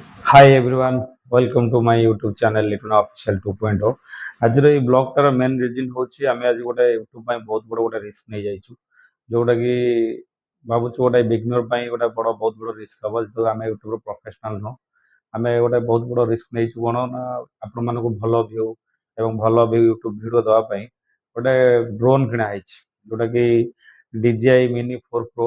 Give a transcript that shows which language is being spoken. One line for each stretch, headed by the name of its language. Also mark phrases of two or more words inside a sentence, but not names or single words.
English: Hi everyone, welcome to my YouTube channel Lituna Official 2.0।
Odia: ଆଜିର ଏଇ ବ୍ଲଗଟାର
English: main reason
Odia: ହେଉଛି ଆମେ ଆଜି ଗୋଟେ ୟୁଟ୍ୟୁବ ପାଇଁ ବହୁତ ବଡ଼ ଗୋଟେ ରିସ୍କ ନେଇଯାଇଛୁ, ଯୋଉଟାକି ଭାବୁଛୁ ଗୋଟେ ବିଗିନର ପାଇଁ ଗୋଟେ ବହୁତ ବଡ଼ ରିସ୍କ ହେବ। ଯେହେତୁ ଆମେ
English: YouTuber professional
Odia: ନୁହଁ, ଆମେ ଗୋଟେ ବହୁତ ବଡ଼ ରିସ୍କ ନେଇଛୁ। କ'ଣ ନା ଆପଣମାନଙ୍କୁ ଭଲ ଭ୍ୟୁ ଏବଂ ଭଲ ୟୁଟ୍ୟୁବ ଭିଡ଼ିଓ ଦେବା ପାଇଁ ଗୋଟେ ଡ୍ରୋନ୍ କିଣା ହେଇଛି, ଯୋଉଟାକି DJI Mini 4 Pro।